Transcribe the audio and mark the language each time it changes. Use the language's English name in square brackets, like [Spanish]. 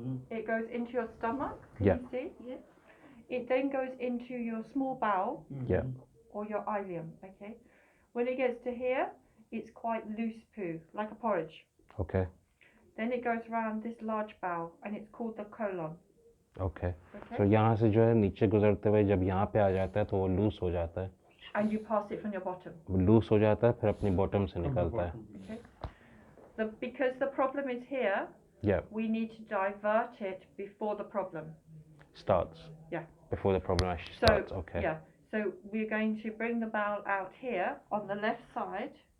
[English] It goes into your stomach. Can you see? Yeah. It then goes into your small bowel. Yeah. Or your ileum. Okay. When it gets to here, it's quite loose poo, like a porridge. Okay. Then it goes around this large bowel, and it's called the colon. Okay. [Hindi] So यहाँ से जो है नीचे गुजरते हुए जब यहाँ पे आ जाता है तो वो लूज हो जाता है. [English] And you pass it from your bottom. [Hindi] Loose हो जाता है फिर अपनी बॉटम से निकलता है. [English] Okay. Because the problem is here. Yeah. We need to divert it before the problem starts. Yeah. Before the problem actually starts. Okay. Yeah. So we're going to bring the bowel out here on the left side.